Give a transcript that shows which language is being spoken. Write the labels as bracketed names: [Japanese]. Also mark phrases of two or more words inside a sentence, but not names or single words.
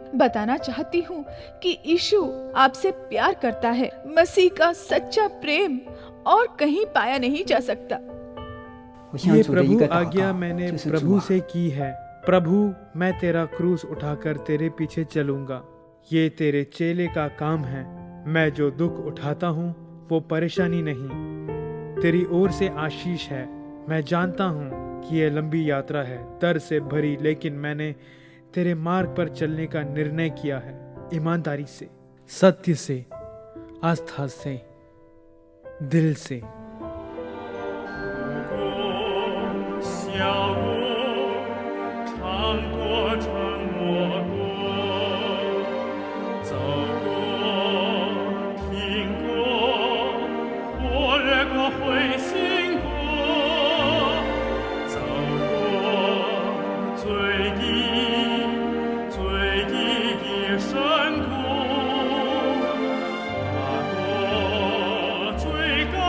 [Hindi] बताना चाहती हूँ कि यीशु आपसे प्यार करता है। मसीह का सच्चा प्रेम और कहीं पाया नहीं जा सकता। [Chinese] 我向 [Hindi] ये [Chinese] 主的一 [Hindi] प्रभु [Chinese] 个祷 [Hindi] आज्ञा [Chinese] 告， [Hindi] मैंने [Chinese] 就是主 [Hindi] प्रभु [Chinese] 啊， [Hindi] से की है। प्रभु, मैं तेरा क्रूस उठाकर तेरे पीछे चलूंगा। ये तेरे चेले का काम है। मैं जो दुख उठाता हूँ वो परेशानी नहीं, तेरी ओर से आशीष है। मैं जानता हूँ कि ये लंबी यात्रा है, दर्द से भरी, लेकिन मैंने तेरे मार्ग पर चलने का निर्णय किया है। ईमानदारी से, सत्य से, आस्था से, दिल से। [Chinese] 小过，尝过，沉默过，走过，听过，活跃过，灰心过，走过最低的深谷，爬过最